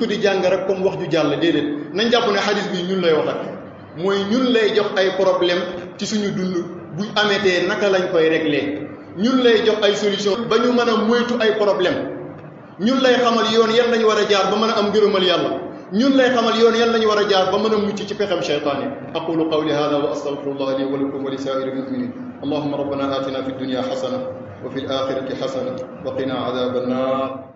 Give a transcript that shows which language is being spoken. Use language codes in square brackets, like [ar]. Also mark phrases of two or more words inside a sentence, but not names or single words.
[wo] di jàng rek comme wax ju jàll déedéet nañ jàpp ne xadis bi ñun lay wax ak mooy ñun lay jox ay problème ci suñu dund bu ameetee naka lañ koy régler ñun lay jox ay solution ba ñu mën a moytu ay problème ñun lay xamal yoon yan lañu war a jaar ba mën a am ngërëmal yàlla ñun lay xamal yoon yan lañu war a jaar ba mën a mucc ci pexem cheytaan yi [ar] أقول قولي هذا وأستغفر الله لي ولكم ولسائر المؤمنين اللهم ربنا آتنا في الدنيا حسنة وفي الآخرة حسنة وقنا عذاب النار